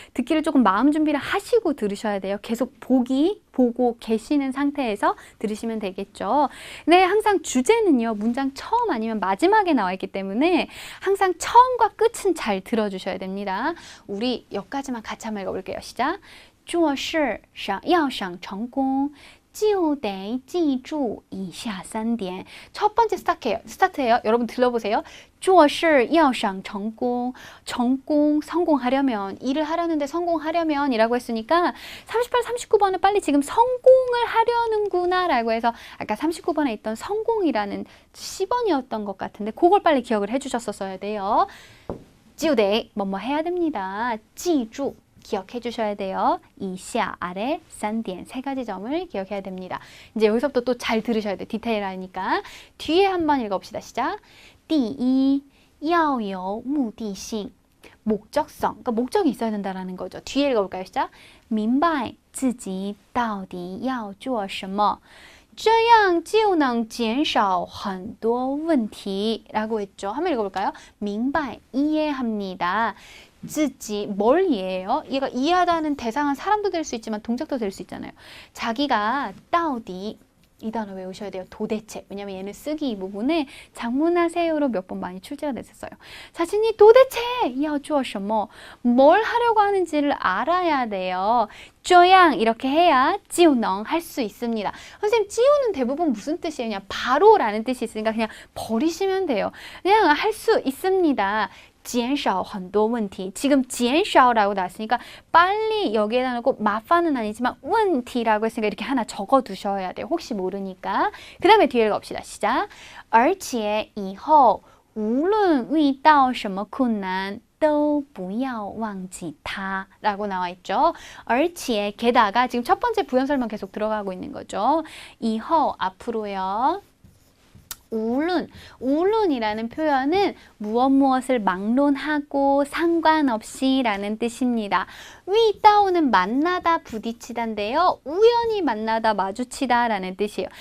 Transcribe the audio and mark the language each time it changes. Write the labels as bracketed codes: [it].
[ko] 듣기를 조금 마음 준비를 하시고 들으셔야 돼요. 계속 보고 계시는 상태에서 들으시면 되겠죠. 네, 항상 주제는요, 문장 처음 아니면 마지막에 나와 있기 때문에 항상 처음과 끝은 잘 들어주셔야 됩니다. 우리 여기까지만 같이 한번 읽어볼게요. 시작. [zh] 做事要想成功就得记住以下3点. [ko] 첫 번째 스타트예요. 여러분 들려보세요. 做事要想成功, 성공하려면, 일을 하려는데 성공하려면 이라고 했으니까 38, 39번은 빨리 지금 성공을 하려는구나 라고 해서 아까 39번에 있던 성공이라는 10번이었던 것 같은데 그걸 빨리 기억을 해주셨었어야 돼요. 就得 뭐뭐 해야 됩니다. 记住 기억해 주셔야 돼요. 이시아 아래 3点 세 가지 점을 기억해야 됩니다. 이제 여기서부터 또 잘 들으셔야 돼요. 디테일하니까. 뒤에 한번 읽어봅시다. 시작. 第一要有目的性 목적성, 그러니까 목적이 있어야 된다는 거죠. 뒤에 읽어볼까요? 시작. [zh] 明白自己到底要做什么这样就能减少很多问题라고 했죠. [ko] 한번 읽어볼까요? 明白, 이해합니다. 自己, 뭘 이해해요? 얘가 이해하다는 대상은 사람도 될 수 있지만 동작도 될 수 있잖아요. 자기가 到底 이 단어 외우셔야 돼요. 도대체. 왜냐면 얘는 쓰기 이 부분에 장문하세요로 몇 번 많이 출제가 됐었어요. 자신이 도대체 要做什么, 뭘 하려고 하는지를 알아야 돼요. 这样 이렇게 해야 就能 할 수 있습니다. 선생님, 就는 대부분 무슨 뜻이에요? 그냥 바로라는 뜻이 있으니까 그냥 버리시면 돼요. 그냥 할 수 있습니다. 减少很多问题. 지금 减少라고 나왔으니까 빨리 여기에다 놓고 마파는 아니지만 问题라고 했으니까 이렇게 하나 적어 두셔야 돼요. 혹시 모르니까. 그 다음에 뒤에 읽어봅시다. 시작. [zh] 而且以后无论遇到什么困难都不要忘记它 라고 나와 있죠. [ko] 而且 게다가 지금 첫 번째 부연설만 계속 들어가고 있는 거죠. 以后 앞으로요. 우룬이라는 표현은 무엇을 막론하고 상관없이 라는 뜻입니다. 위다오는 만나다 부딪히다인데요. 우연히 만나다 마주치다 라는 뜻이에요.